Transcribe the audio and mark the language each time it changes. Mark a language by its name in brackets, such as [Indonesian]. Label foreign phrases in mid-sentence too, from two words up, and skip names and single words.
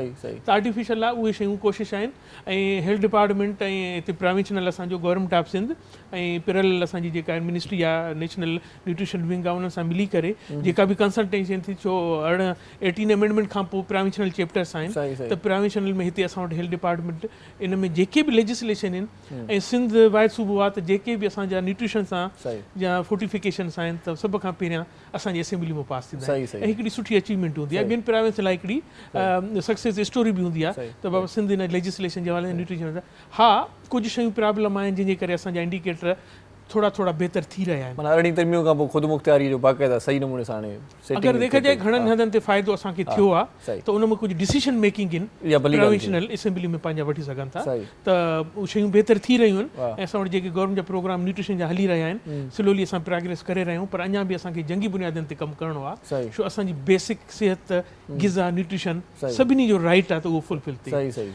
[Sindhi] त आर्टिफिशियल आहे उहे शयूं कोशिशि आहिनि ऐं [English] health department [Sindhi] ऐं हिते प्रोविंशनल असांजो [English] Government of Sindh [Sindhi] ऐं पिरल असांजी जेका मिनिस्ट्री आहे [English] National Nutrition Wing [Sindhi] आहे उन्हनि सां मिली करे जेका बि कंसल्टेशन थी, छो 18 अमेंडमेंट खां पोइ [English] provincial chapters [Sindhi] आहिनि त प्रोविंशनल में हिते असां वटि [English] health department [Sindhi] इन में जेके बि लेजिस्लेशन आहिनि ऐं सिंध वाइद सूबो आहे त जेके बि असांजा न्यूट्रिशन सां या फोर्टिफिकेशन्स आहिनि त सभ खां पहिरियां असांजी असेंबली में पास थींदा आहिनि ऐं हिकिड़ी सुठी अचीवमेंट हूंदी आहे। ॿियनि प्रोविंस लाइ हिकिड़ी [English] success story [Sindhi] बि हूंदी आहे त बाबा सिंध इन लेजिस्लेशन जे हवाले न्यूट्रिशन हा कुझु शयूं प्रॉब्लम आहिनि जंहिंजे करे असांजा इंडिकेटर थोड़ा थोड़ा बेहतर थी रहिया आहिनि। माना अरिड़हीं तरमियूं खां पोइ ख़ुदि मुख़्तियारी जो बाक़ाइदा सही नमूने सां हाणे अगरि [Urdu] देखा जाए [Sindhi] घणनि हंधनि ते फ़ाइदो असांखे थियो आहे त उन में कुझु [English] decision making [Sindhi] आहिनि प्रोविंशनल असेंबली में पंहिंजा वठी सघनि था त उहे शयूं बहितर थी रहियूं आहिनि ऐं असां वटि जेके गवर्नमेंट जा प्रोग्राम न्यूट्रिशन जा हली रहिया आहिनि स्लोली असां प्रोग्रेस करे रहिया आहियूं, पर अञा बि असांखे जंगी बुनियादनि ते कमु करिणो आहे, छो असांजी बेसिक सिहत ग़िज़ा न्यूट्रिशन सभिनी जो राइट आहे त उहो फुलफिल थिए।